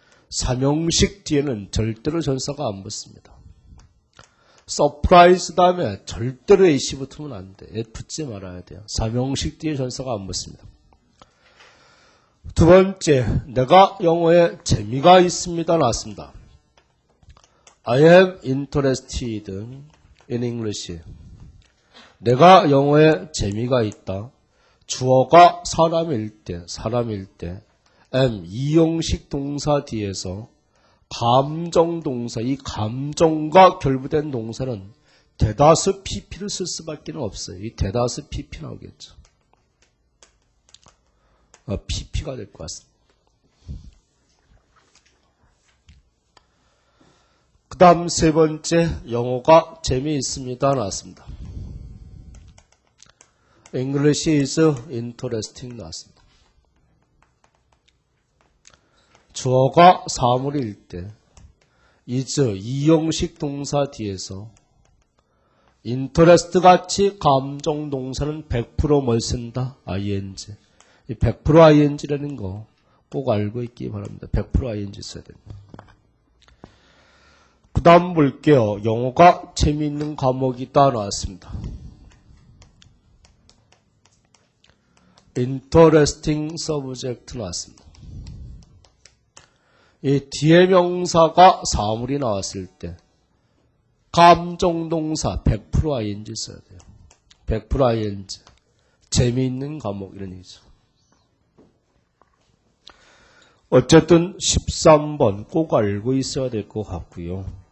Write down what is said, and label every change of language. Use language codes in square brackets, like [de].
[ko] 삼형식 뒤에는 절대로 전사가 안 붙습니다. surprise 다음에 절대로 ac 붙으면 안 돼. 붙지 말아야 돼요. 삼형식 뒤에 전사가 안 붙습니다. 두 번째, 내가 영어에 재미가 있습니다 나왔습니다. [en] I am interested in English. [ko] 내가 영어에 재미가 있다. 주어가 사람일 때 am 이형식 동사 뒤에서 감정 동사, 이 감정과 결부된 동사는 대다수 pp를 쓸 수밖에 없어요. 이 대다수 pp 나오겠죠. pp가 될 것 같습니다. 그 다음 세 번째, 영어가 재미있습니다 나왔습니다. [en] English is interesting [ko] 나왔습니다. 주어가 사물일 때 is 이형식 동사 뒤에서 interest 같이 감정 동사는 100% 뭘 쓴다? [en] ing. [ko] 이 100% ing라는 거 꼭 알고 있기 바랍니다. 100% ing 써야 됩니다. 그 다음 볼게요. 영어가 재미있는 과목이다 나왔습니다. [en] interesting subject [ko] 나왔습니다. 이 뒤에 명사가 사물이 나왔을 때 감정동사 100% ing 써야 돼요. [en] 100% ing. [ko] 재미있는 과목 이런 얘기죠. 어쨌든 13번 꼭 알고 있어야 될 것 같고요.